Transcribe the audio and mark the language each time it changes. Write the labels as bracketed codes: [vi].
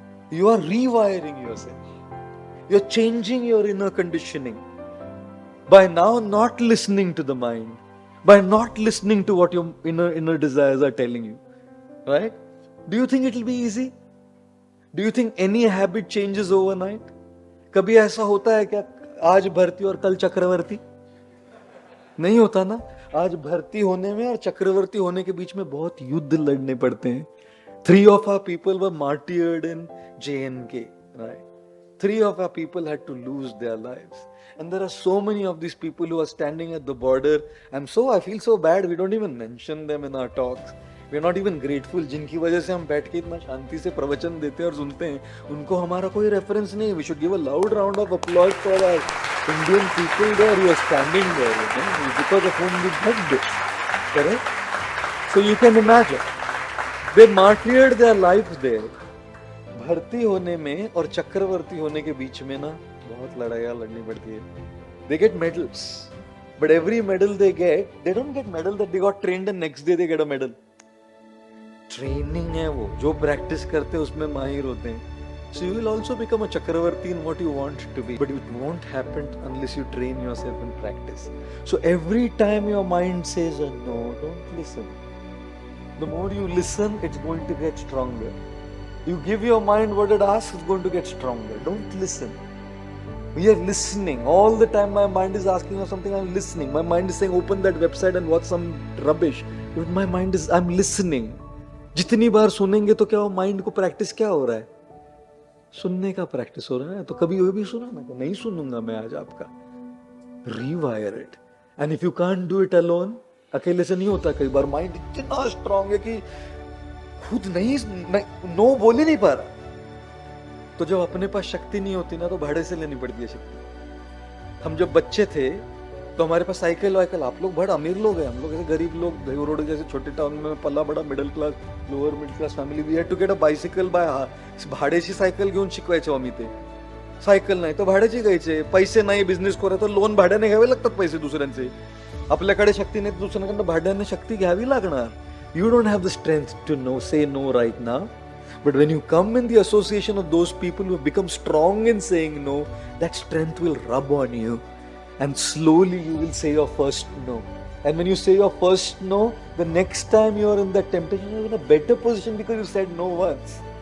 [en] You are rewiring yourself. You're changing your inner conditioning. By now not listening to the mind. By not listening to what your inner desires are telling you. Right? Do you think it will be easy? Do you think any habit changes overnight? [hi] कभी ऐसा होता है क्या आज भर्ती और कल चक्रवर्ती? नहीं होता ना. आज भर्ती होने में और चक्रवर्ती होने के बीच में बहुत युद्ध लड़ने पड़ते हैं. [en] 3 of our people were martyred in JNK, right? 3 of our people had to lose their lives. And there are so many of these people who are standing at the border. I feel so bad, we don't even mention them in our talks. We are not even grateful. [hi] जिनकी वजह से हम बैठ के इतना शांति से प्रवचन देते हैं और सुनते हैं, उनको हमारा कोई रेफरेंस नहीं. [en] We should give a loud round of applause for our Indian people there who are standing there, because of whom we did this. Correct? So you can imagine, they martyred their lives there. [hi] भर्ती होने में और चक्रवर्ती होने के बीच में ना बहुत लड़ाइयाँ लड़नी पड़ती है. [en] They get medals, but every medal they don't get medal that they got trained and next day they get a medal. [hi] Training है वो, जो प्रैक्टिस करते हैं उसमें माहिर होते हैं. [en] So you will also become a chakravarti in what you want to be, but it won't happen unless you train yourself in practice. So every time your mind says a no, don't listen. The more you listen, it's going to get stronger. You give your mind what it asks, it's going to get stronger. Don't listen. We are listening. All the time my mind is asking us something, I'm listening. My mind is saying open that website and watch some rubbish. But my mind is, I'm listening. [hi] जितनी बार सुनेंगे तो क्या वो mind को practice क्या हो रहा है? सुनने का प्रैक्टिस हो रहा है. तो कभी वो भी सुना ना कि नहीं सुनूंगा मैं आज आपका. [en] Rewire it. And if you can't do it alone, [hi] अकेले से नहीं होता. कई बार माइंड इतना स्ट्रांग है कि खुद नहीं नो बोल ही नहीं पा रहा. तो जब अपने पास शक्ति नहीं होती ना, तो भाड़े से लेनी पड़ती है शक्ति. हम जब बच्चे थे तो हमारे पास साइकिल वाइकल, आप लोग बड़ा अमीर लोग हैं, हम लोग ऐसे गरीब लोग, देव रोड जैसे छोटे टाउन में पल्ला बड़ा middle class, lower middle class family. [en] we had to get a bicycle by [mr] भाड्याची सायकल घेऊन शिकवायचो आम्ही. ते सायकल नाही तर भाड्याची घ्यायचे. पैसे नाही बिझनेस करा तर लोन भाड्याने घ्यावे लागतात पैसे दुसऱ्यांचे. आपल्याकडे शक्ती नाही तर दुसऱ्यांकडनं भाड्याने शक्ती घ्यावी लागणार. [en] You don't have the strength to say no right now. But when you come in the association of those people who have become strong in saying no, that strength will rub on you. And slowly you will say your first no. And when you say your first no, the next time you are in that temptation, you are in a better position because you said no once.